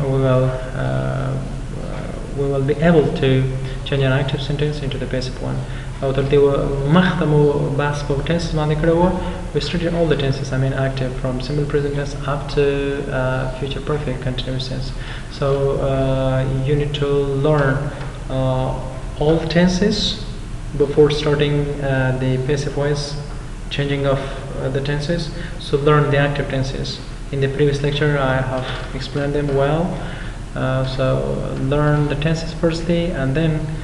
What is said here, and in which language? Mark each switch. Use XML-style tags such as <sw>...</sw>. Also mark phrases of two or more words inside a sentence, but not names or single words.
<en>we will be able to change an active sentence into the passive one</en> <ps>او تر دې مخته مو بحث په tenses باندې کړی و</ps> <en>we studied all the tenses I mean active from simple present tense up to future perfect continuous tense so you need to learn all tenses before starting the passive voice changing of the tenses so learn the active tenses in the previous lecture I have explained them well so learn the tenses firstly and then</en>